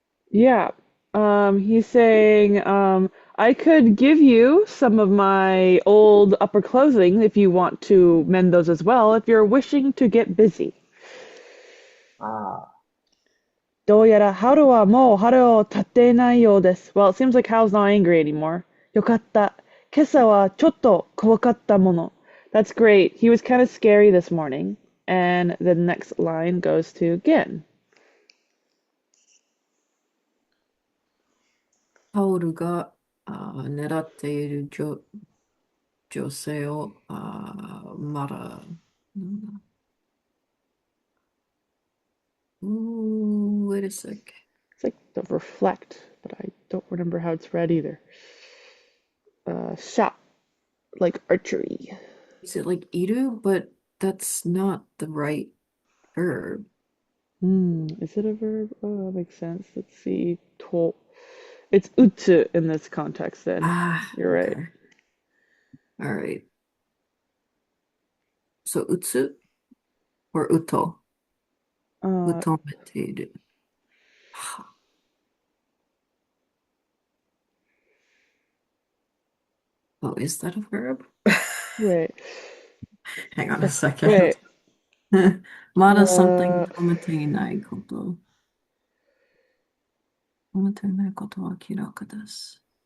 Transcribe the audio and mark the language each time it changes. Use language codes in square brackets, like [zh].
[en] Yeah. He's saying, I could give you some of my old upper clothing if you want to mend those as well, if you're wishing to get busy. あ [ja] どうやらハルはもう腹を立っていないようです. [en] Well, it seems like Hal's not angry anymore. [ja] よかった. 今朝はちょっと怖かったもの. [en] That's great. He was kind of scary this morning. And the next line goes to Gin. [ja] ハウルが狙っている女性をまだ、なんだ [en] Ooh, wait a sec. It's like the reflect, but I don't remember how it's read either. Shot, like archery. Is it like iru? But that's not the right verb. Is it a verb? Oh, that makes sense. Let's see. It's utsu in this context then. You're right. Okay. All right. So utsu or uto? Utomete. Oh, is that a verb? Wait. Hang on a second. Wait. [ja] まだ [en] something [ja] 止めていないこと。止めていないことは明らかです。